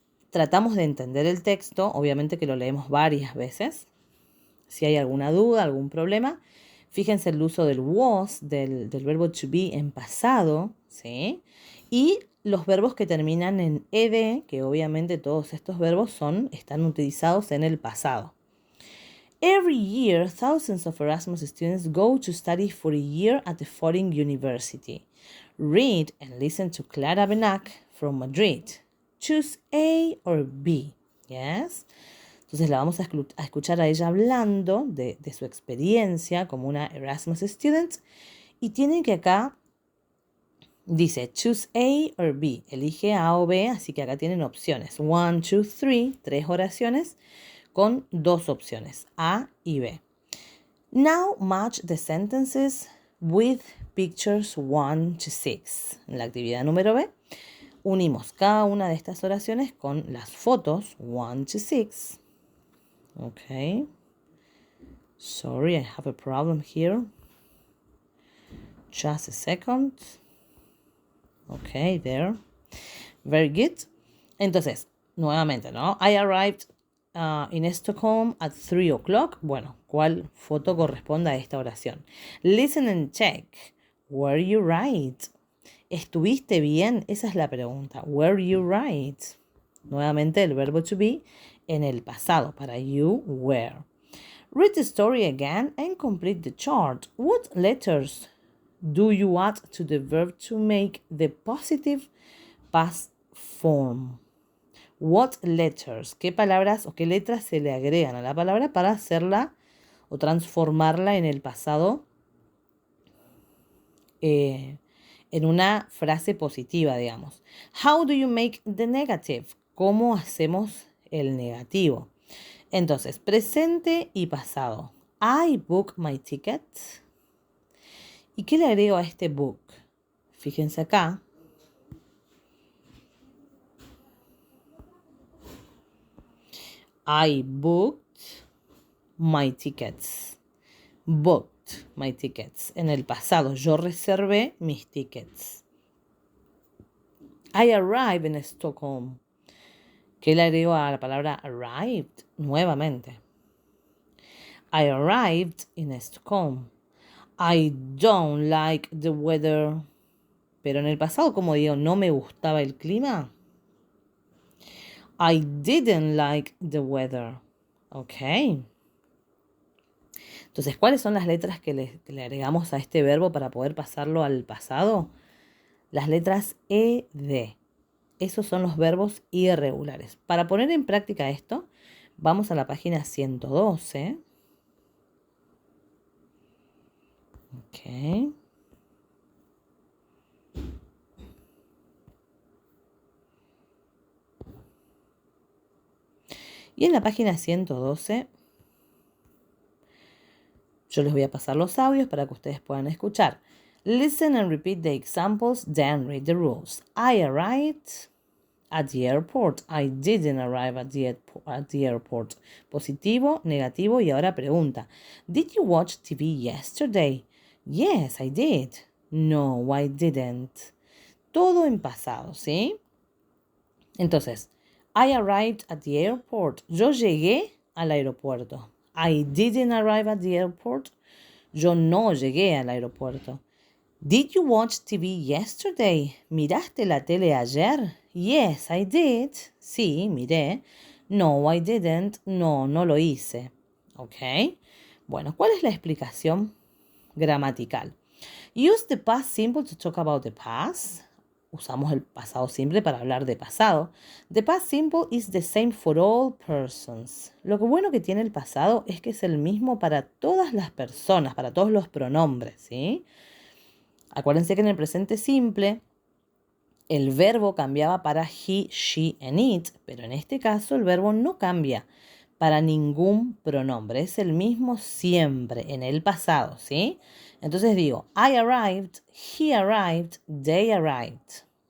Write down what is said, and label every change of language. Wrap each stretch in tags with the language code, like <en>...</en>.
<es>Tratamos de entender el texto, obviamente que lo leemos varias veces. Si hay alguna duda, algún problema, fíjense el uso del was, del verbo to be en pasado, ¿sí? Y los verbos que terminan en ed, que obviamente todos estos verbos están utilizados en el pasado.</es> <en>Every year, thousands of Erasmus students go to study for a year at the foreign university. Read and listen to Clara Benac from Madrid. Choose A or B. Yes?</en> <es>Entonces la vamos a escuchar a ella hablando de su experiencia como una Erasmus student. Y tienen que acá, dice,</es> <en>choose A or B.</en> <es>Elige A o B, así que acá tienen opciones. 1, 2, 3, 3 oraciones con 2 opciones, A y B.</es> <en>Now match the sentences with pictures 1 to 6.</en> <es>En la actividad número B, unimos cada una de estas oraciones con las fotos 1 to 6.</es> <en>Okay. Sorry, I have a problem here. Just a second. Okay, there. Very good.</en> <es>Entonces, nuevamente, ¿no?</es> <en>I arrived in Stockholm at 3 o'clock.</en> <es>Bueno, ¿cuál foto corresponde a esta oración?</es> <en>Listen and check. Were you right?</en> <es>¿Estuviste bien? Esa es la pregunta.</es> <en>Were you right?</en> <es>Nuevamente el verbo to be en el pasado para</es> <en>you were. Read the story again and complete the chart. What letters do you add to the verb to make the positive past form? What letters?</en> <es>¿Qué palabras o qué letras se le agregan a la palabra para hacerla o transformarla en el pasado en una frase positiva, digamos?</es> <en>How do you make the negative?</en> <es>¿Cómo hacemos el negativo? Entonces, presente y pasado.</es> <en>I book my ticket.</en> <es>¿Y qué le agrego a este book? Fíjense acá.</es> <en>I booked my tickets. Booked my tickets.</en> <es>En el pasado, yo reservé mis tickets.</es> <en>I arrived in Stockholm.</en> <es>¿Qué le agrego a la palabra arrived? Nuevamente.</es> <en>I arrived in Stockholm. I don't like the weather.</en> <es>Pero en el pasado, como digo, no me gustaba el clima.</es> <en>I didn't like the weather. Ok.</en> <es>Entonces, ¿cuáles son las letras que le agregamos a este verbo para poder pasarlo al pasado? Las letras ed. Esos son los verbos irregulares. Para poner en práctica esto, vamos a la página 112.</es> <en>Ok.</en> <es>Y en la página 112, yo les voy a pasar los audios para que ustedes puedan escuchar.</es> <en>Listen and repeat the examples, then read the rules. I arrived at the airport. I didn't arrive at the airport.</en> <es>Positivo, negativo y ahora pregunta.</es> <en>Did you watch TV yesterday? Yes, I did. No, I didn't.</en> <es>Todo en pasado, ¿sí?</es> <en>Entonces, I arrived at the airport.</en> <es>Yo llegué al aeropuerto.</es> <en>I didn't arrive at the airport.</en> <es>Yo no llegué al aeropuerto.</es> <en>Did you watch TV yesterday?</en> <es>¿Miraste la tele ayer?</es> <en>Yes, I did.</en> <es>Sí, miré.</es> <en>No, I didn't.</en> <es>No, no lo hice. ¿Ok? Bueno, ¿cuál es la explicación gramatical?</es> <en>Use the past simple to talk about the past.</en> <es>Usamos el pasado simple para hablar de pasado.</es> <en>The past simple is the same for all persons.</en> <es>Lo que bueno que tiene el pasado es que es el mismo para todas las personas, para todos los pronombres, ¿sí? Acuérdense que en el presente simple el verbo cambiaba para</es> <en>he, she and it,</en> <es>pero en este caso el verbo no cambia para ningún pronombre. Es el mismo siempre en el pasado, ¿sí? Entonces digo,</es> <en>I arrived, he arrived, they arrived.</en>